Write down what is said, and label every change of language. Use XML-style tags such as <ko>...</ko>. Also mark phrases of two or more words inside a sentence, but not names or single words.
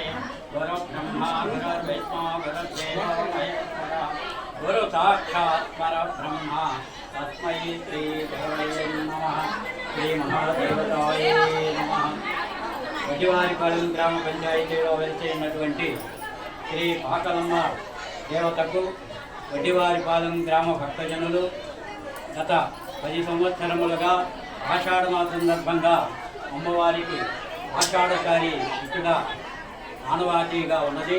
<sa>गुरुब्रह्मा गुरुर्विष्णु गुरुर्देवो महेश्वरः गुरु साक्षात् परब्रह्मा तस्मै श्रीगुरवे नमः श्रीमहादेवताय नमः।</sa> <te>వడ్డివారిపాలెం గ్రామ పంచాయతీలో వెలిసినటువంటి శ్రీ పాకాలమ్మ దేవతకు వడ్డివారిపాలెం గ్రామ భక్తజనులు గత 10 సంవత్సరములుగా ఆషాఢ మాసం సందర్భంగా అమ్మవారికి ఆషాఢకారి ఇక్కడ ఆనవాయితీగా ఉన్నది.</te>